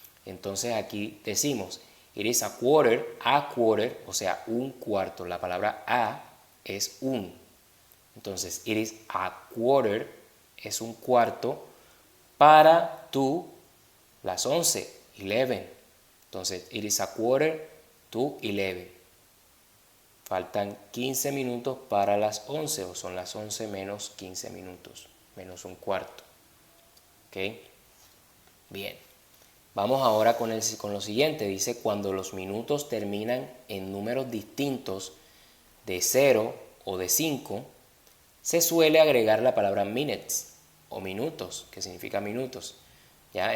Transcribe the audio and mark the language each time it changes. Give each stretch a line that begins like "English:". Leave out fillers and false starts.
Spanish: Entonces aquí decimos,
English: it is a quarter,
Spanish: o sea, un cuarto. La palabra a es un. Entonces,
English: it is a quarter,
Spanish: es un cuarto, para las 11, 11.
English: Entonces, it is a quarter to 11.
Spanish: Faltan 15 minutos para las 11, o son las 11 menos 15 minutos, menos un cuarto. ¿Ok? Bien. Vamos ahora con lo siguiente. Dice, cuando los minutos terminan en números distintos de 0 o de 5, se suele agregar la palabra minutes o minutos, que significa minutos. ¿Ya?